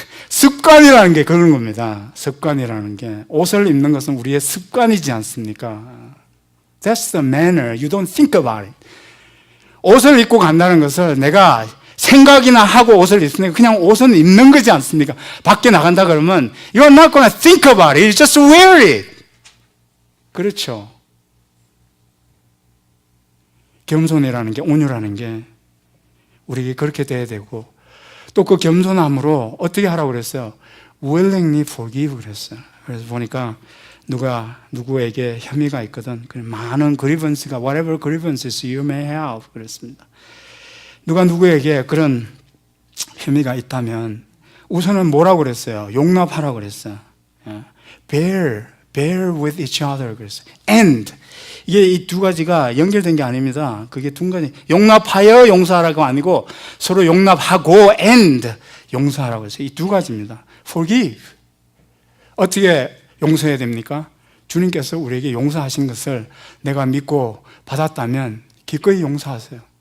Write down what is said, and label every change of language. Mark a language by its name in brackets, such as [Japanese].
[Korean] 습관이라는 게 그런 겁니다. 습관이라는 게 옷을 입는 것은 우리의 습관이지 않습니까? [English] That's the manner. You don't think about it. [Korean] 옷을 입고 간다는 것을 내가 생각이나 하고 옷을 입으니까 그냥 옷은 입는 거지 않습니까? 밖에 나간다 그러면 [English] You're not going to think about it. You just wear it. [Korean] 그렇죠. 겸손이라는 게, 온유라는 게 우리에게 그렇게 돼야 되고 또 그 겸손함으로 어떻게 하라고 그랬어요? [English] willingly forgive [Korean] 그랬어요. 그래서 보니까 누가 누구에게 혐의가 있거든 많은 grievance가 [English] whatever grievances you may have [Korean] 그랬습니다. 누가 누구에게 그런 혐의가 있다면 우선은 뭐라고 그랬어요? 용납하라고 그랬어요. [English] bear with each other [Korean] 그랬어요. and 이게 이 두 가지가 연결된 게 아닙니다. 그게 두 가지 용납하여 용서하라고 아니고 서로 용납하고 and 용서하라고 했어요. 이 두 가지입니다. forgive 어떻게 용서해야 됩니까? 주님께서 우리에게 용서하신 것을 내가 믿고 받았다면 기꺼이 용서하세요.